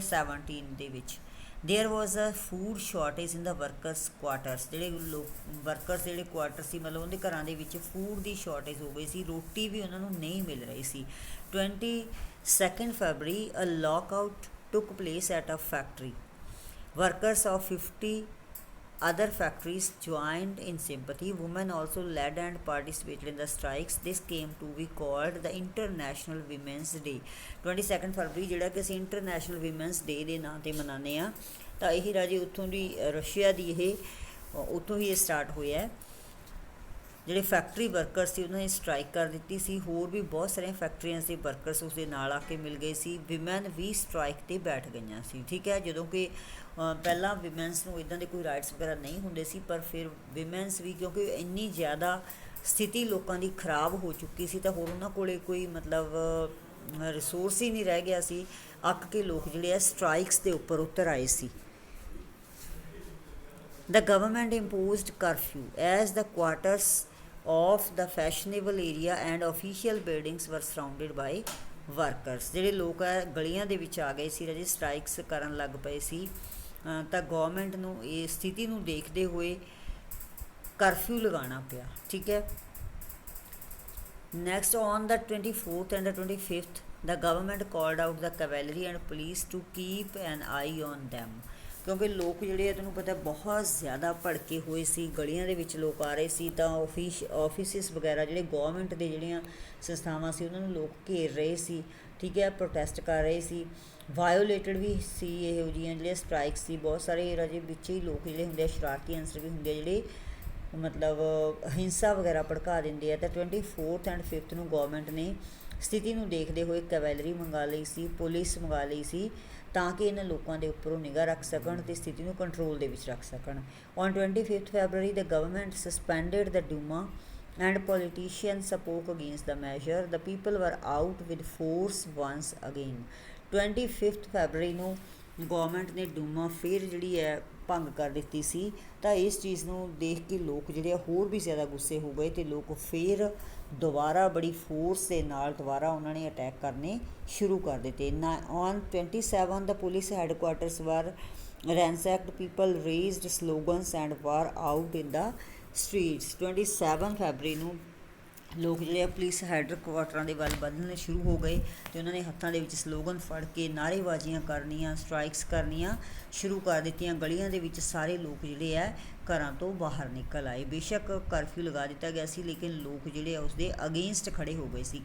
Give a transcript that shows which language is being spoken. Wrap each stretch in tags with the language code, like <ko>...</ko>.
<en>17</en> <pa>ਦੇ ਵਿੱਚ</pa> <en>There was a food shortage in the workers quarters.</en> <pa>ਜਿਹੜੇ ਵਰਕਰਸ ਜਿਹੜੇ ਕੁਆਟਰ ਸੀ ਮਤਲਬ ਉਹਦੇ ਘਰਾਂ ਦੇ ਵਿੱਚ ਫੂਡ ਦੀ ਸ਼ਾਰਟੇਜ ਹੋ ਗਈ ਸੀ। ਰੋਟੀ ਵੀ ਉਹਨਾਂ ਨੂੰ ਨਹੀਂ ਮਿਲ ਰਹੀ ਸੀ। 22 ਫਰਵਰੀ</pa> <en>A lockout took place at a factory. Workers of 50 other factories joined in sympathy. Women also led and participated in the strikes. This came to be called the International Women's Day।</en> <pa>22 ਫਰਵਰੀ ਜਿਹੜਾ ਕਿ ਅਸੀਂ ਇੰਟਰਨੈਸ਼ਨਲ ਵਿਮੈਨਸ ਡੇ ਦੇ ਨਾਂ 'ਤੇ ਮਨਾਉਂਦੇ ਹਾਂ। ਤਾਂ ਇਹ ਰਾਜੇ ਉੱਥੋਂ ਦੀ ਰਸ਼ੀਆ ਦੀ ਇਹ ਉੱਥੋਂ ਹੀ ਇਹ ਸਟਾਰਟ ਹੋਇਆ। ਜਿਹੜੇ ਫੈਕਟਰੀ ਵਰਕਰ ਸੀ ਉਹਨਾਂ ਨੇ ਸਟ੍ਰਾਈਕ ਕਰ ਦਿੱਤੀ ਸੀ। ਹੋਰ ਵੀ ਬਹੁਤ ਸਾਰੀਆਂ ਫੈਕਟਰੀਆਂ ਦੇ ਵਰਕਰਸ ਉਸ ਦੇ ਨਾਲ ਆ ਕੇ ਮਿਲ ਗਏ ਸੀ। ਵਿਮੈਨ ਵੀ ਸਟ੍ਰਾਈਕ 'ਤੇ ਬੈਠ ਗਈਆਂ ਸੀ, ਠੀਕ ਹੈ। ਜਦੋਂ ਕਿ ਪਹਿਲਾਂ ਵਿਮੈਨਸ ਨੂੰ ਇੱਦਾਂ ਦੇ ਕੋਈ ਰਾਈਟਸ ਵਗੈਰਾ ਨਹੀਂ ਹੁੰਦੇ ਸੀ, ਪਰ ਫਿਰ ਵਿਮੈਨਸ ਵੀ, ਕਿਉਂਕਿ ਇੰਨੀ ਜ਼ਿਆਦਾ ਸਥਿਤੀ ਲੋਕਾਂ ਦੀ ਖਰਾਬ ਹੋ ਚੁੱਕੀ ਸੀ ਤਾਂ ਹੋਰ ਉਹਨਾਂ ਕੋਲ ਕੋਈ ਮਤਲਬ ਰਿਸੋਰਸ ਹੀ ਨਹੀਂ ਰਹਿ ਗਿਆ ਸੀ। ਅੱਕ ਕੇ ਲੋਕ ਜਿਹੜੇ ਆ ਸਟ੍ਰਾਈਕਸ ਦੇ ਉੱਪਰ ਉਤਰ ਆਏ ਸੀ।</pa> <en>The government imposed curfew as the quarters of the fashionable area and official buildings were surrounded by workers।</en> <pa>ਜਿਹੜੇ ਲੋਕ ਹੈ ਗਲੀਆਂ ਦੇ ਵਿੱਚ ਆ ਗਏ ਸੀ ਰਾਜੇ, ਸਟ੍ਰਾਈਕਸ ਕਰਨ ਲੱਗ ਪਏ ਸੀ, ਤਾਂ ਗੌਰਮੈਂਟ ਨੂੰ ਇਹ ਸਥਿਤੀ ਨੂੰ ਦੇਖਦੇ ਹੋਏ ਕਰਫਿਊ ਲਗਾਉਣਾ ਪਿਆ, ਠੀਕ ਹੈ।</pa> <en>Next on the 24th and the 25th the government called out the cavalry and police to keep an eye on them।</en> <pa>ਕਿਉਂਕਿ ਲੋਕ ਜਿਹੜੇ ਆ ਤੁਹਾਨੂੰ ਪਤਾ ਬਹੁਤ ਜ਼ਿਆਦਾ ਭੜਕੇ ਹੋਏ ਸੀ, ਗਲੀਆਂ ਦੇ ਵਿੱਚ ਲੋਕ ਆ ਰਹੇ ਸੀ, ਤਾਂ ਆਫਿਸਿਸ ਵਗੈਰਾ ਜਿਹੜੇ ਗੌਰਮੈਂਟ ਦੇ ਜਿਹੜੀਆਂ ਸੰਸਥਾਵਾਂ ਸੀ ਉਹਨਾਂ ਨੂੰ ਲੋਕ ਘੇਰ ਰਹੇ ਸੀ, ਠੀਕ ਹੈ, ਪ੍ਰੋਟੈਸਟ ਕਰ ਰਹੇ ਸੀ। ਵਾਇਓਲੇਟਡ ਵੀ ਸੀ ਇਹੋ ਜਿਹੀਆਂ ਜਿਹੜੀਆਂ ਸਟ੍ਰਾਈਕ ਸੀ। ਬਹੁਤ ਸਾਰੇ ਰਾਜੇ ਵਿੱਚ ਹੀ ਲੋਕ ਜਿਹੜੇ ਹੁੰਦੇ ਆ ਸ਼ਰਾਰਤੀ ਅਨਸਰ ਵੀ ਹੁੰਦੇ ਆ ਜਿਹੜੇ ਮਤਲਬ ਹਿੰਸਾ ਵਗੈਰਾ ਭੜਕਾ ਦਿੰਦੇ ਆ। ਤਾਂ 24th and 5th ਨੂੰ ਗੌਰਮੈਂਟ ਨੇ ਸਥਿਤੀ ਨੂੰ ਦੇਖਦੇ ਹੋਏ ਕੈਵਲਰੀ ਮੰਗਾ ਲਈ ਸੀ, ਪੁਲਿਸ ਮੰਗਾ ਲਈ ਸੀ, ਤਾਂ ਕਿ ਇਹਨਾਂ ਲੋਕਾਂ ਦੇ ਉੱਪਰੋਂ ਨਿਗਾਹ ਰੱਖ ਸਕਣ ਅਤੇ ਸਥਿਤੀ ਨੂੰ ਕੰਟਰੋਲ ਦੇ ਵਿੱਚ ਰੱਖ ਸਕਣ।</pa> <en>On 25th February the government suspended the Duma and politicians spoke against the measure। The people were out with force once again।</en> <pa>25th February ਨੂੰ ਗੌਰਮੈਂਟ ਨੇ ਡੂਮਾ ਫਿਰ ਜਿਹੜੀ ਹੈ ਭੰਗ ਕਰ ਦਿੱਤੀ ਸੀ, ਤਾਂ ਇਸ ਚੀਜ਼ ਨੂੰ ਦੇਖ ਕੇ ਲੋਕ ਜਿਹੜੇ ਆ ਹੋਰ ਵੀ ਜ਼ਿਆਦਾ ਗੁੱਸੇ ਹੋ ਗਏ ਅਤੇ ਲੋਕ ਫਿਰ ਦੁਬਾਰਾ ਬੜੀ ਫੋਰਸ ਦੇ ਨਾਲ ਦੁਬਾਰਾ ਉਹਨਾਂ ਨੇ ਅਟੈਕ ਕਰਨੇ ਸ਼ੁਰੂ ਕਰ ਦਿੱਤੇ।</pa> <en>On 27 the police headquarters were ransacked। people raised slogans and were out in the streets।</en> <pa>27 February ਨੂੰ ਲੋਕ ਜਿਹੜੇ ਆ ਪੁਲਿਸ ਹੈਡਕੁਆਟਰਾਂ ਦੇ ਵੱਲ ਵਧਣੇ ਸ਼ੁਰੂ ਹੋ ਗਏ ਅਤੇ ਉਹਨਾਂ ਨੇ ਹੱਥਾਂ ਦੇ ਵਿੱਚ ਸਲੋਗਨ ਫੜ ਕੇ ਨਾਅਰੇਬਾਜ਼ੀਆਂ ਕਰਨੀਆਂ, ਸਟ੍ਰਾਈਕਸ ਕਰਨੀਆਂ ਸ਼ੁਰੂ ਕਰ ਦਿੱਤੀਆਂ। ਗਲੀਆਂ ਦੇ ਵਿੱਚ ਸਾਰੇ ਲੋਕ ਜਿਹੜੇ ਆ ਘਰਾਂ ਤੋਂ ਬਾਹਰ ਨਿਕਲ ਆਏ। ਬੇਸ਼ੱਕ ਕਰਫਿਊ ਲਗਾ ਦਿੱਤਾ ਗਿਆ ਸੀ, ਲੇਕਿਨ ਲੋਕ ਜਿਹੜੇ ਆ ਉਸਦੇ ਅਗੇਂਸਟ ਖੜ੍ਹੇ ਹੋ ਗਏ ਸੀ।</pa>